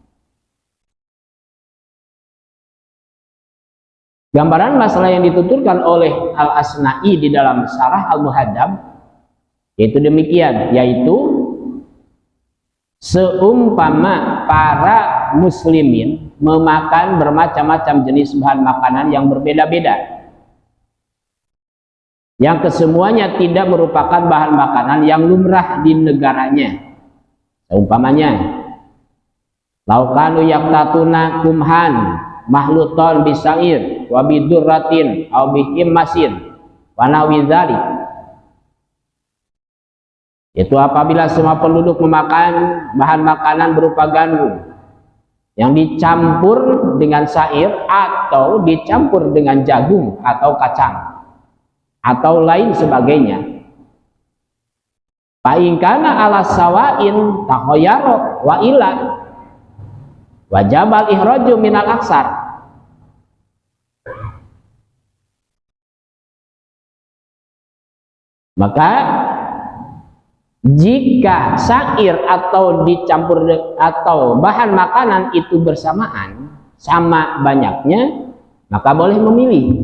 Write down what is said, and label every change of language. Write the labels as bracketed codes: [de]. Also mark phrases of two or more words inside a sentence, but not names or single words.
[id] Gambaran masalah yang dituturkan oleh Al-Asna'i di dalam Syarah Al-Muhaddab yaitu demikian, yaitu seumpama para muslimin memakan bermacam-macam jenis bahan makanan yang berbeda-beda, yang kesemuanya tidak merupakan bahan makanan yang lumrah di negaranya. [ar] Seumpamanya لو كانوا يقتاتون قمحا مخلوطا بشعير وبذرة أو بحمص ونحو ذلك, [id] yaitu apabila semua penduduk memakan bahan makanan berupa gandum yang dicampur dengan sair atau dicampur dengan jagung atau kacang atau lain sebagainya. [ar] فإن كان على سواء تخير وإلا وجب الإخراج من الأكثر. [id] Maka jika syair atau dicampur atau bahan makanan itu bersamaan sama banyaknya, maka boleh memilih.